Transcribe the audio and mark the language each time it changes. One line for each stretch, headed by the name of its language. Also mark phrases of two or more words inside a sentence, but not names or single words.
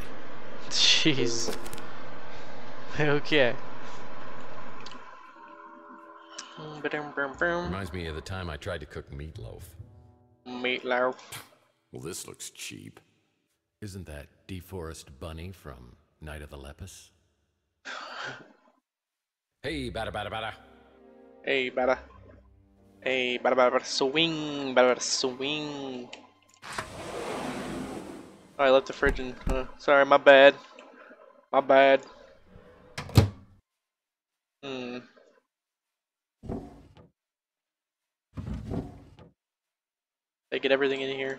English: Jeez. Okay. Reminds me of the time I tried to cook meatloaf. Meatloaf. Well, this looks cheap. Isn't that DeForest Bunny from Night of the Lepus? Hey, bada bada bada. Hey, bada. Hey, bada bada bada. Swing, bada bada swing. Oh, I left the fridge in. Sorry, my bad. My bad. Did I get everything in here?